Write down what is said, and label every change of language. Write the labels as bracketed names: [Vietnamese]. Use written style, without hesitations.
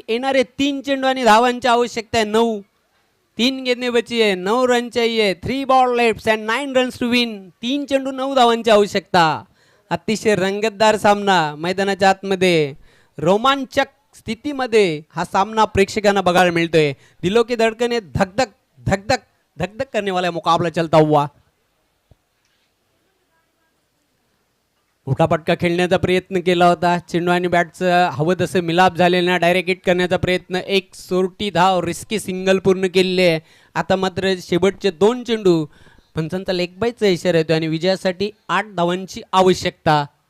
[Marathi] येणारे 3 चेंडू आणि धावांची आवश्यकता आहे 9. [Hindi] 3 गेंदे बची आहे, 9 रन चाहिए. [English] 3 ball left and 9 runs to win. [Marathi] 3 चेंडू 9 धावांची आवश्यकता. अतिशय रंगतदार सामना मैदानाच्या आतमध्ये रोमांचक स्थितीमध्ये हा सामना प्रेक्षकांना बघायला मिळतोय. [Hindi] दिलों की धड़कने धक धक धक धक धक धक करने वाला मुकाबला चलता हुआ. [Marathi] उठापटका खेळण्याचा प्रयत्न केला होता. चेंडू आणि बॅटचं हवं तसं मिलाप झालेला, डायरेक्ट हिट करण्याचा प्रयत्न, एक सोरटी धाव, रिस्की सिंगल पूर्ण केलेली आहे. आता मात्र शेवटचे 2 चेंडू, पंचांचा लेग बायचा इशारा येतो आणि विजयासाठी 8 धावांची आवश्यकता.